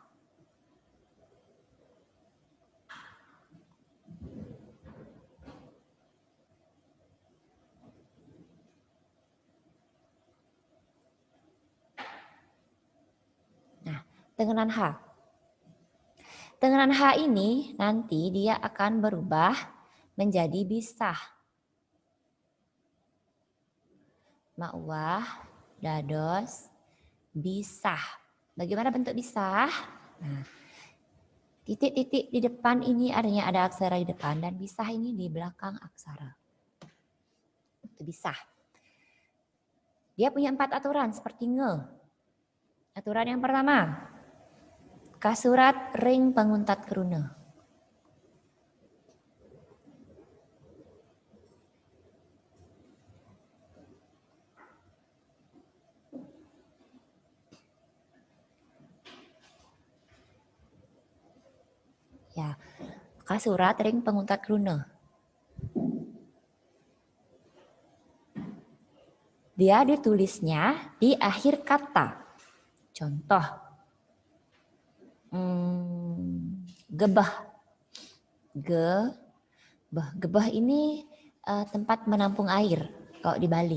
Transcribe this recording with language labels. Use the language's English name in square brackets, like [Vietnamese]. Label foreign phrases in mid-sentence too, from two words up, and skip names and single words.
[Indonesian] Tengenan H. Tengenan H ini nanti dia akan berubah menjadi bisah. [Balinese] Ma'wah, dados, bisah. [Indonesian] Bagaimana bentuk bisah? Nah, titik-titik di depan ini artinya ada aksara di depan dan bisah ini di belakang aksara. Itu bisah. Dia punya 4 aturan seperti nge. Aturan yang pertama, [Balinese] kasurat ring penguntat keruna. Ya, kasurat ring penguntat keruna. [Indonesian] Dia ditulisnya di akhir kata. Contoh, gebah. Gebah ini tempat menampung air kalau di Bali.